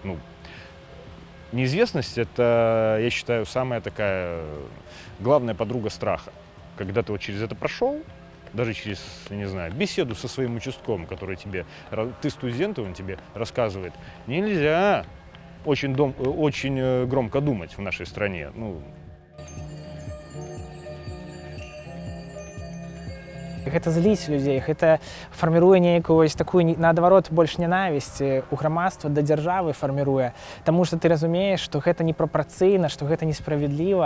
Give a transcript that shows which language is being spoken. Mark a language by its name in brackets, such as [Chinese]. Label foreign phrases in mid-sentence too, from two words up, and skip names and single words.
[Russian] Неизвестность — это, я считаю, самая такая главная подруга страха. Когда ты через это прошел, даже через, не знаю, беседу со своим участковым, который ты студент, он тебе рассказывает, нельзя очень громко думать в нашей стране. [Belarusian] Гэта зліць людзей, гэта фарміруе нейкую такую, наадварот, больш нянавісць у грамадства да дзяржавы фарміруе, таму што ты разумееш, што гэта непрапарцыйна, што гэта несправядліва.